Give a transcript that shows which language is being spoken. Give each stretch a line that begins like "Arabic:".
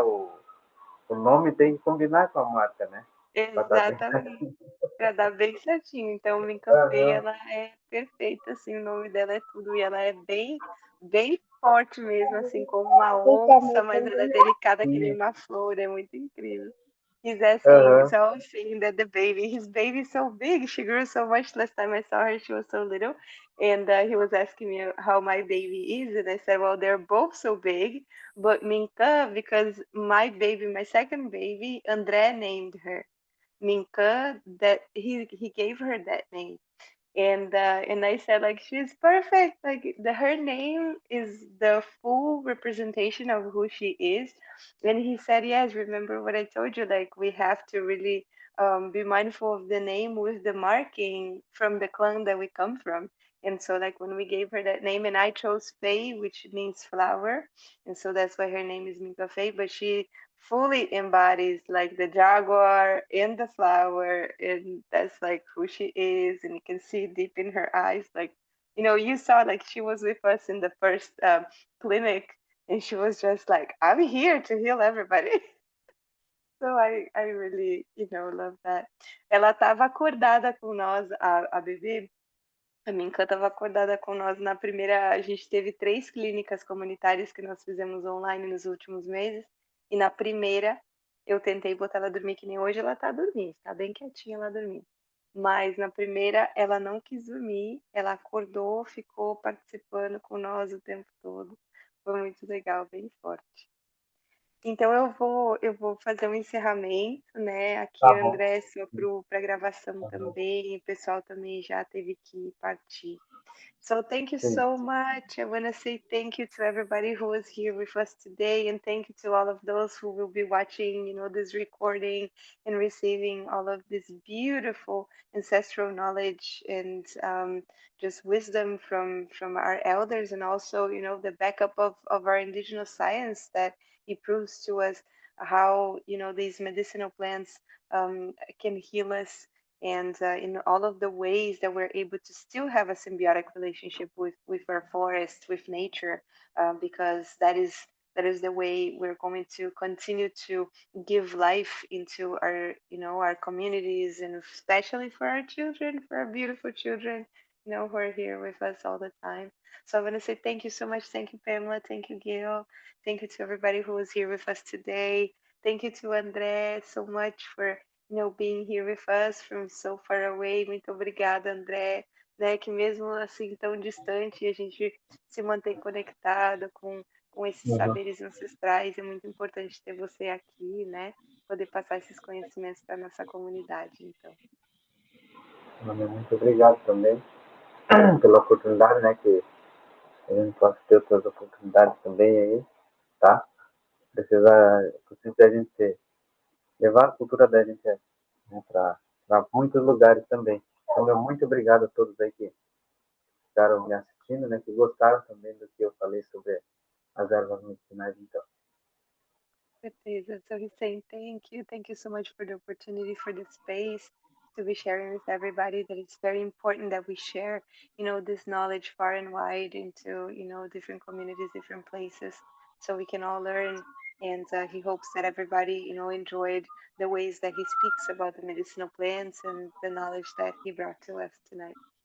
Portuguese: O nome tem que combinar com a marca, né? Pra dar bem Exatamente. certinho. Pra dar bem certinho. Então, Minka Fei, Aham. ela é perfeita, assim, o nome dela é tudo. E ela é bem, bem forte mesmo, assim, como uma onça, mas ela é delicada que nem Sim. uma flor, é muito incrível.
English: He's asking, Aham. so I was saying that his baby is so big. She grew so much. Last time I saw her, she was so little. And he was asking me how my baby is. And I said, well, they're both so big. But Minka, because my second baby, André named her. Minka, that he gave her that name. And I said like she's perfect. Like her name is the full representation of who she is. And he said, yes, remember what I told you? Like we have to really be mindful of the name with the marking from the clan that we come from. And so like when we gave her that name, and I chose Faye, which means flower, and so that's why her name is Minka Faye. But she fully embodies like the jaguar in the flower, and that's like who she is. And you can see deep in her eyes, like you saw like she was with us in the first clinic, and she was just like, I'm here to heal everybody. So I really love that.
Portuguese: Ela estava acordada com nós, a bebê. A Minka estava acordada com nós na primeira. A gente teve 3 clínicas comunitárias que nós fizemos online nos últimos meses. E na primeira, eu tentei botar ela dormir, que nem hoje ela tá dormindo, tá bem quietinha lá dormindo. Mas na primeira, ela não quis dormir, ela acordou, ficou participando com nós o tempo todo. Foi muito legal, bem forte. Então eu vou fazer um encerramento, né? Aqui, Tá bom. André, só para gravação também, o pessoal também já teve que partir.
English: So thank you
Portuguese: Sim.
English: so much. I want to say thank you to everybody who was here with us today, and thank you to all of those who will be watching, this recording and receiving all of this beautiful ancestral knowledge and just wisdom from our elders, and also, the backup of our indigenous science that it proves to us how, these medicinal plants can heal us, and in all of the ways that we're able to still have a symbiotic relationship with our forest, with nature, because that is the way we're going to continue to give life into our our communities, and especially for our children, for our beautiful children, who are here with us all the time. So I want to say thank you so much. Thank you, Pamela. Thank you, Gail. Thank you to everybody who was here with us today. Thank you to Andre so much for being here with us from so far away.
Portuguese: Muito obrigada, André, né? Que mesmo assim tão distante, a gente se mantém conectado com esses Uhum. saberes ancestrais. É muito importante ter você aqui, né? Poder passar esses conhecimentos para nossa comunidade. Então, Muito obrigado também pela oportunidade, né? Que a gente possa ter outras oportunidades também aí, tá? Precisa a gente levar a cultura da gente, né, para muitos lugares também. Então, meu muito obrigado a todos aí que ficaram me assistindo, né? Que gostaram também do que eu falei sobre as ervas medicinais, então. certeza.
English: So he's saying thank you so much for the opportunity, for the space to be sharing with everybody. That it's very important that we share, this knowledge far and wide into, different communities, different places, so we can all learn. And he hopes that everybody, enjoyed the ways that he speaks about the medicinal plants and the knowledge that he brought to us tonight.